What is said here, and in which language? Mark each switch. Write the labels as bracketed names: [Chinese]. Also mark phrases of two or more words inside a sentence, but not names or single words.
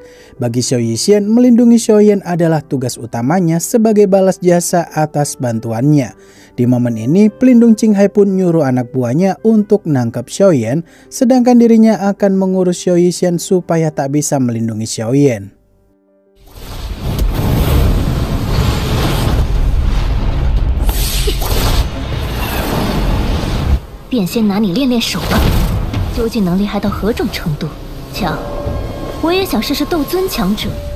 [Indonesian] Bagi Xiao Yixian, melindungi Xiaoyan adalah tugas utamanya sebagai balas jasa atas bantuannya. Di momen ini, pelindung Qinghai pun nyuruh anak buahnya untuk nangkap Xiaoyan, sedangkan dirinya akan mengurus Xiao Yixian supaya tak bisa melindungi Xiaoyan. [Chinese] 便先拿你练练手吧，究竟能厉害到何种程度？强，我也想试试斗尊强者。